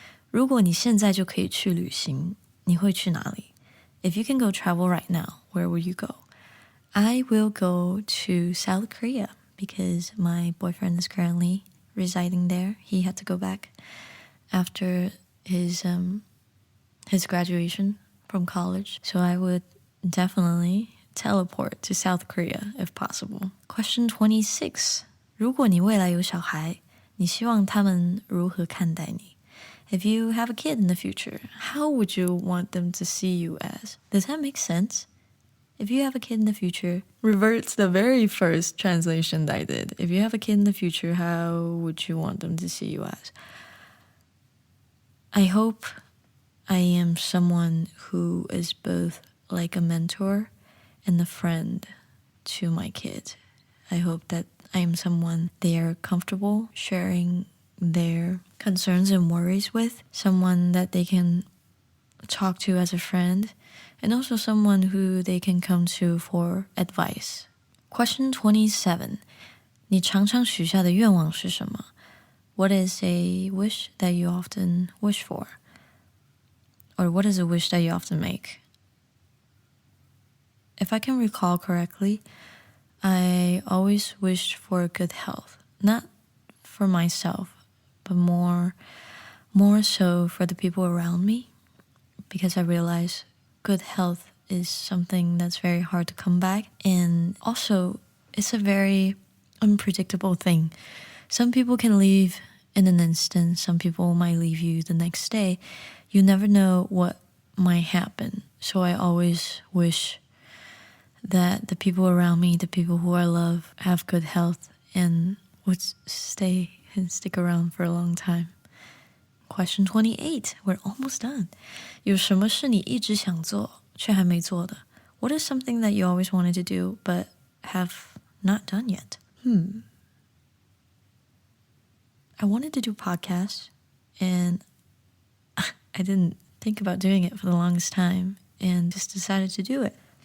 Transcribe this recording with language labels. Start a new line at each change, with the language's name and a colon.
Chinese: 如果你现在就可以去旅行，你会去哪里？
English: If you can go travel right now, where will you go? I will go to South Korea because my boyfriend is currently residing there. He had to go back after his graduation from college. So I would definitely teleport to South Korea if possible. Question 26.
Chinese: 如果你未来有小孩，你希望他们如何看待你？
English: If you have a kid in the future, how would you want them to see you as? Does that make sense? If you have a kid in the future, reverts the very first translation that I did. If you have a kid in the future, how would you want them to see you as? I hope I am someone who is both like a mentor and a friend to my kid. I hope that I am someone they are comfortable sharing their concerns and worries with, someone that they can talk to as a friend, and also someone who they can come to for advice. Question 27.
Chinese: 你常常许下的愿望是什么?
English: What is a wish that you often wish for? Or what is a wish that you often make? If I can recall correctly, I always wished for good health. Not for myself, but more so for the people around me. Because I realize good health is something that's very hard to come back. And also, it's a very unpredictable thing. Some people can leave in an instant. Some people might leave you the next day. You never know what might happen. So I always wish that the people around me, the people who I love, have good health and would stay and stick around for a long time. Question 28. We're almost done.
Chinese: 有什么是你一直想做却还没做的?
English: What is something that you always wanted to do but have not done yet? I wanted to do podcasts, and I didn't think about doing it for the longest time and just decided to do it.